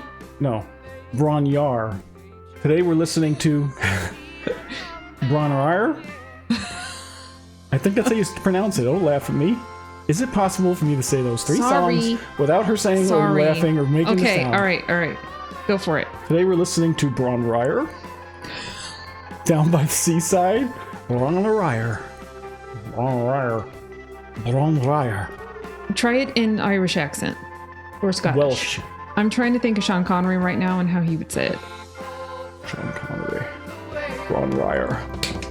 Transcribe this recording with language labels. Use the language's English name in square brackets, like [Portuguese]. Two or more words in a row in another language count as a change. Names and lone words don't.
[English] No, Bron-Yr-Aur. Today we're listening to Bron-Yr-Aur? I think that's how you pronounce it. Don't laugh at me. Is it possible for me to say those 3 Sorry. songs without her saying or Sorry. laughing or making a Okay. sound? All right. Go for it. Today we're listening to Bron-Yr-Aur. Down by the Seaside. Bron-Yr-Aur. Bron-Yr-Aur. Bron-Yr-Aur. Try it in Irish accent or Scottish. Welsh. I'm trying to think of Sean Connery right now and how he would say it. Sean Connery. Bron-Yr-Aur.